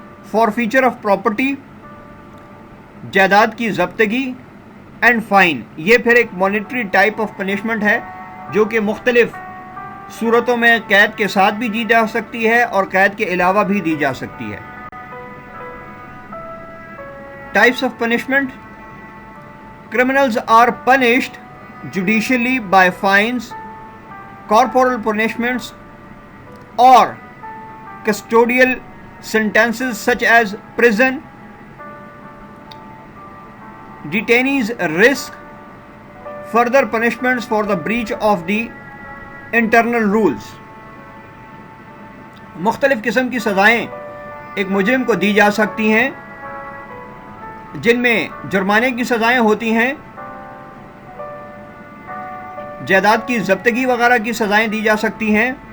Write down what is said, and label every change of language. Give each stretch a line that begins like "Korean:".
Urdu: فارفیچر of property, جائیداد کی ضبطگی، and fine, یہ پھر ایک مانیٹری ٹائپ آف پنشمنٹ ہے جو کہ مختلف صورتوں میں قید کے ساتھ بھی دی جا سکتی ہے اور قید کے علاوہ بھی دی جا سکتی ہے.
English: Types of punishment: criminals are punished judicially by fines, corporal punishments or custodial sentences such as prison. Detainees risk further punishments for the breach of the internal rules.
Urdu: مختلف قسم کی سزائیں ایک مجرم کو دی جا سکتی ہیں، جن میں جرمانے کی سزائیں ہوتی ہیں، جائیداد کی ضبطگی وغیرہ کی سزائیں دی جا سکتی ہیں،